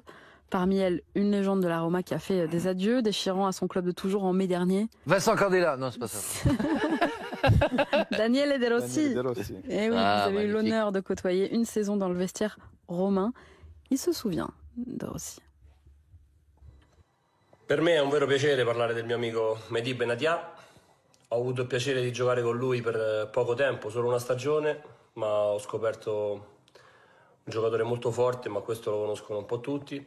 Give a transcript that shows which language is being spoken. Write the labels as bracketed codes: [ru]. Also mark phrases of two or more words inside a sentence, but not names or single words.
[fr] Parmi elles, une légende de la Roma qui a fait des adieux, déchirant à son club de toujours en mai dernier. Vincent Candela, non, c'est pas ça. Daniele De Rossi. Daniele De Rossi. Et oui, Ah, vous avez eu magnifique. l'honneur de côtoyer une saison dans le vestiaire romain. Il se souvient de Rossi. [it] Per me è un vero piacere parlare del mio amico Mehdi Benatia. Ho avuto il piacere di giocare con lui per poco tempo, solo una stagione, ma ho scoperto un giocatore molto forte, ma questo lo conoscono un po' tutti.